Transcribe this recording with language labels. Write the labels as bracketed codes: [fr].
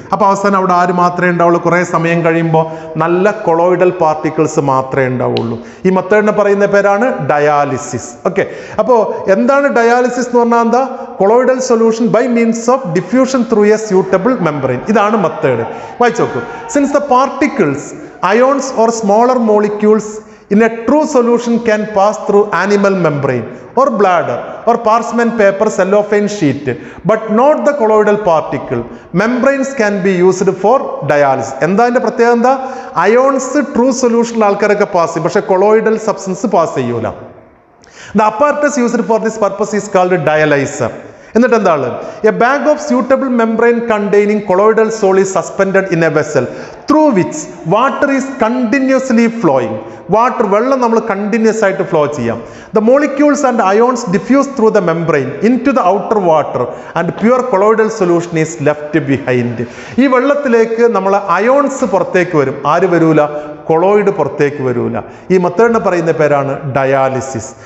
[ml] അപ്പോൾ അവസാനം അവിടെ ആര് മാത്രമേ ഉണ്ടാവുള്ളൂ? കുറേ സമയം കഴിയുമ്പോൾ നല്ല കൊളോയിഡൽ പാർട്ടിക്കിൾസ് മാത്രമേ ഉണ്ടാവുള്ളൂ. ഈ മെത്തേഡിനെ പറയുന്ന പേരാണ് ഡയാലിസിസ്. ഓക്കെ, അപ്പോൾ എന്താണ് ഡയാലിസിസ് എന്ന് പറഞ്ഞാൽ? എന്താ? [en] Colloidal solution by means of diffusion through a suitable membrane. [ml] ഇതാണ് മെത്തേഡ്. വായിച്ചു നോക്കൂ. [en] Since the particles, ions or smaller molecules in a true solution can pass through animal membrane or bladder or parchment paper cellophane sheet, but not the colloidal particle. Membranes can be used for dialysis. [ml] എന്താ അതിന്റെ പ്രത്യേകത എന്താ? Ions true സൊല്യൂഷനിൽ ആൾക്കാരൊക്കെ pass ചെയ്യും, പക്ഷെ colloidal substance pass ചെയ്യൂല. [en] The apparatus used for this purpose is called dialyzer. [ml] എന്നിട്ട് എന്താണ്? [en] A bag of suitable membrane containing colloidal solid is suspended in a vessel through which water is continuously flowing. [ml] Water, വെള്ളം നമ്മൾ continuous ആയിട്ട് flow ചെയ്യാം. [en] The molecules and ions diffuse through the membrane into the outer water and pure colloidal solution is left behind. [ml] ഈ വെള്ളത്തിലേക്ക് നമ്മൾ ions പുറത്തേക്ക് വരും, ആര് വരൂല? കൊളോയിഡ് പുറത്തേക്ക് വരൂല. ഈ മെത്തേഡിന് പറയുന്ന പേരാണ് ഡയാലിസിസ്.